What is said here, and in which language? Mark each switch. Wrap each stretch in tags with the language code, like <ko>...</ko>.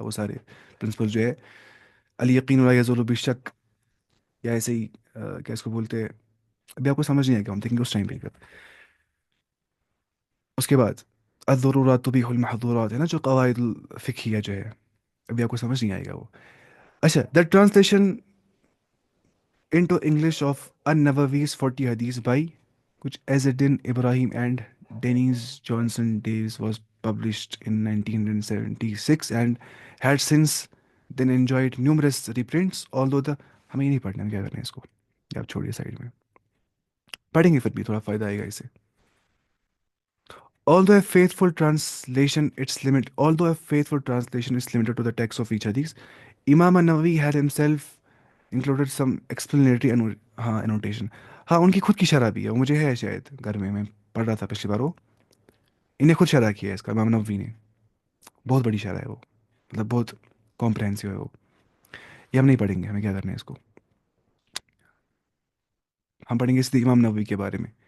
<ur>وہ سارے پرنسپل جو ہے</ur> <ar>الیقین لا یزول بالشک،</ar> <ur>یا ایسے ہی کیا اس کو بولتے ہیں، ابھی آپ کو سمجھ نہیں آئے گا، ہم دیکھیں گے اس ٹائم پہ. اس کے بعد</ur> <ar>الضرورات تبیح المحظورات</ar> <ur>ہے نا، جو قواعد الفقہیہ جو ہے، ابھی آپ کو سمجھ نہیں آئے گا وہ.</ur> <en>اچھا، the translation into English of An-Nawawi's 40 Hadith by which Azzeddin Ibrahim and Dennis Johnson Davis was published in 1976 and had since then enjoyed numerous reprints. Although the</en> <ur>ہمیں یہ نہیں پڑھنا، ہم کیا کرنا ہے اس کو، یہ آپ چھوڑیے سائڈ میں، پڑھیں گے پھر بھی تھوڑا فائدہ آئے گا اسے.</ur> <en>Although a faithful translation, its limit. Although a faithful translation is limited to the text of each hadith, Imam an-Nawawi had himself included some explanatory ہاں annotation.</en> <ur>ہاں ان کی خود کی شرح بھی ہے، وہ مجھے ہے شاید گھر میں پڑھ رہا تھا پچھلی بار. وہ انہیں خود شرح کیا ہے اس کا، امام نووی نے. بہت بڑی شرح ہے وہ، مطلب بہت کمپریہنسو ہے وہ. یہ ہم نہیں پڑھیں گے، ہمیں کیا کرنا ہے اس کو، ہم پڑھیں گے سیدھے امام نووی کے بارے میں.</ur>